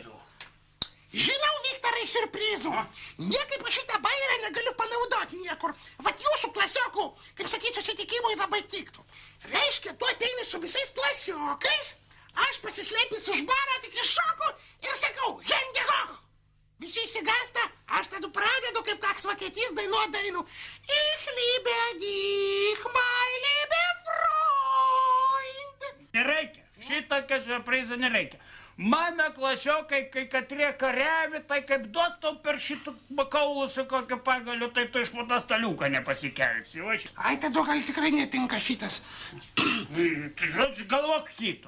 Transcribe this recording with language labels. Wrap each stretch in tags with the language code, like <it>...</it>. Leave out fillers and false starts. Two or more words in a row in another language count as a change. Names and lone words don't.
<lt>Žinau, Viktorai, siurprizų. Niekaip aš šitą bairą negaliu panaudoti niekur. Vat jūsų klasiokų, kaip sakyt, susitikimui labai tiktų. Reiškia, tu ateini su visais klasiokais, aš pasislėpęs už barą tik iššoku ir sakau, Hendegoch. Visi įsigąsta, aš tada pradedu, kaip kaks vokietys dainuot dainų.</lt> <de>Ich liebe dich, mein liebe Freund.</de> <lt>Nereikia, šitokio siurprizo nereikia. Mano klasiokai, kai katrie kariavi, tai kaip duos tau per šitų kaulus su kokiu pagaliu, tai tu iš po tą staliuką nepasikelsi. Ai, tada gal tikrai netinka šitas. Tai žodžiu, galvok kito.</lt>